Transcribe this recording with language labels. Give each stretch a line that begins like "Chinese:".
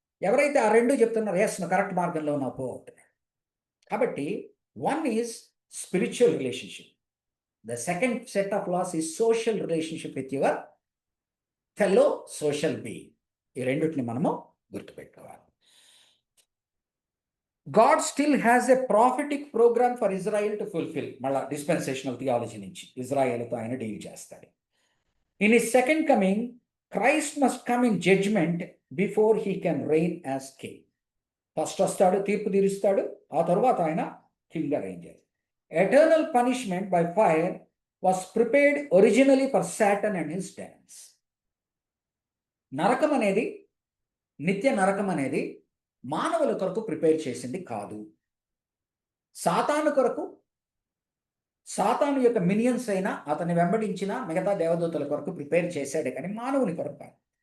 Telugu: ఎవరైతే ఆ 2 చెప్తున్నారో ఎస్ నువ్వు కరెక్ట్ మార్గంలో ఉన్నావు పో అవుతున్నాడు. కాబట్టి
English: 1 is spiritual relationship. The second set of laws is social relationship with your fellow social being.
Telugu: ఈ రెండింటిని మనము గుర్తుపెట్టుకోవాలి.
English: God still has a prophetic program for Israel to fulfill.
Telugu: మళ్ళా డిస్పెన్సేషనల్ థియాలజీ నుంచి ఇజ్రాయెల్తో ఆయన డీల్ చేస్తాడు.
English: In his second coming, Christ must come in judgment before he can reign as king.
Telugu: First వస్తాడు, తీర్పు తీరుస్తాడు, ఆ తర్వాత ఆయన కింగ్గా రెయిన్ చేస్తాడు.
English: Eternal punishment by fire was prepared originally for Satan and his demons.
Telugu: నరకం అనేది, నిత్య నరకం అనేది మానవుల కొరకు ప్రిపేర్ చేసింది కాదు. సాతాను కొరకు, సాతాను యొక్క మినియన్స్ అయినా అతన్ని వెంబడించిన మిగతా దేవదూతల కొరకు ప్రిపేర్ చేశాడే కానీ మానవుని కొరకు కాదు.